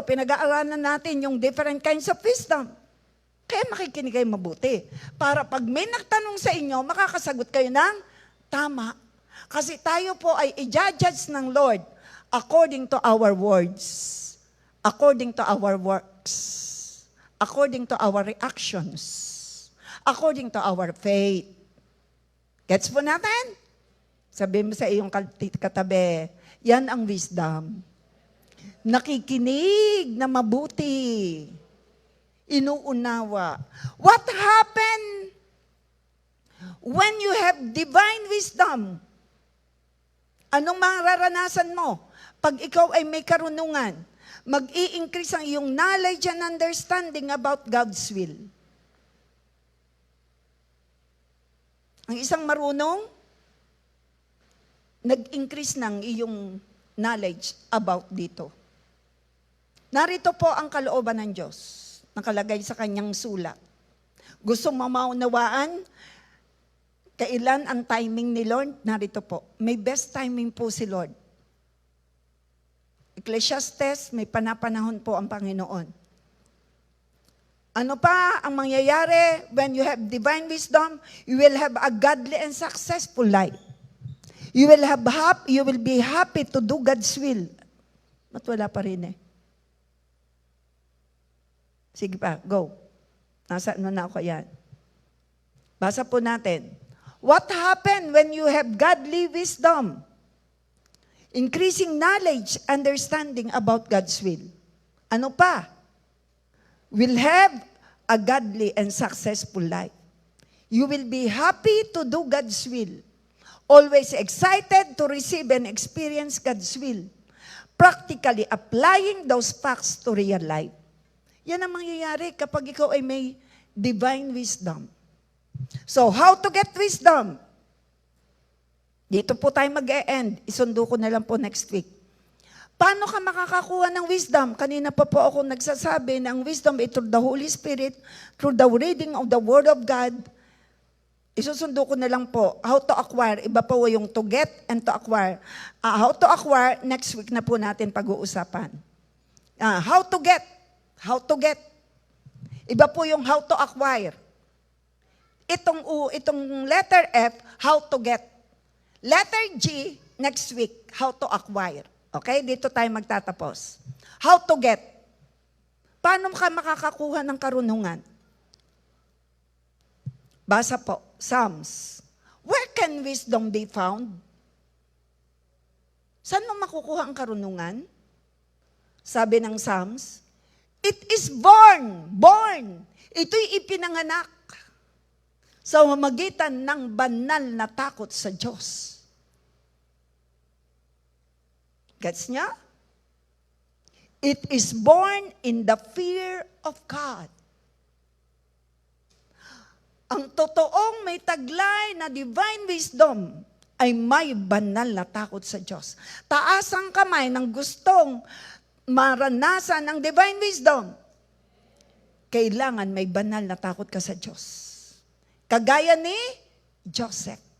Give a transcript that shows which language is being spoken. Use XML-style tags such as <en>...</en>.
<tl>Pinag-aaralan natin yung</tl> <en>different kinds of wisdom.</en> <tl>Kaya makikinig kayo mabuti. Para pag may nagtanong sa inyo, makakasagot kayo ng tama. Kasi tayo po ay i-judge ng</tl> <en>Lord according to our words, according to our works, according to our reactions, according to our faith.</en> <tl>Gets po natin? Sabi mo sa iyong katabi, yan ang wisdom. Nakikinig na mabuti. Inuunawa.</tl> <en>What happened when you have divine wisdom?</en> <tl>Anong mararanasan mo? Pag ikaw ay may karunungan, mag-i-increase ang iyong</tl> <en>knowledge and understanding about God's will.</en> <tl>Ang isang marunong, nag-increase ng iyong knowledge about dito. Narito po ang kalooban ng Diyos, nakalagay sa kanyang sulat. Gusto mo maunawaan kailan ang timing ni Lord? Narito po. May best timing po si Lord. Ecclesiastes, may panapanahon po ang Panginoon. Ano pa ang mangyayari</tl> <en>when you have divine wisdom? You will have a godly and successful life. You will be happy to do God's will.</en> <tl>Ba't wala pa rin Sige pa,</tl> <en>go.</en> <tl>Nasaan na ako yan? Basa po natin.</tl> <en>What happened when you have godly wisdom? Increasing knowledge, understanding about God's will.</en> <tl>Ano pa?</tl> <en>will have a godly and successful life. You will be happy to do God's will. Always excited to receive and experience God's will. Practically applying those facts to real life.</en> <tl>Yan ang mangyayari kapag ikaw ay may divine wisdom.</tl> <en>So, how to get wisdom?</en> <tl>Dito po tayo mag-e-end. Isundo ko na lang po next week. Paano ka makakakuha ng wisdom? Kanina pa po ako nagsasabi na ang</tl> <en>wisdom is through the Holy Spirit, through the reading of the Word of God.</en> <tl>Isusundo ko na lang po,</tl> <en>how to acquire.</en> <tl>Iba po yung to get and to acquire.</tl> <en>How to acquire, next week</en> <tl>na po natin pag-uusapan.</tl> <en>How to get. How to get.</en> <tl>Iba po yung</tl> <en>how to acquire. Itong letter F, how to get. Letter G, next week, how to acquire. Okay?</en> <tl>Dito tayo magtatapos.</tl> <en>How to get.</en> <tl>Paano ka makakakuha ng karunungan? Basa po,</tl> <en>Psalms. Where can wisdom be found?</en> <tl>Saan mo makukuha ang karunungan? Sabi ng</tl> <en>Psalms, it is born.</en> <tl>Ito'y ipinanganak sa mamagitan ng banal na takot sa Diyos. Gets niya?</tl> <en>It is born in the fear of God.</en> <tl>Ang totoong may taglay na divine wisdom ay may banal na takot sa Diyos. Taas ang kamay ng gustong maranasan ng divine wisdom. Kailangan may banal na takot ka sa Diyos. Kagaya ni Joseph.</tl>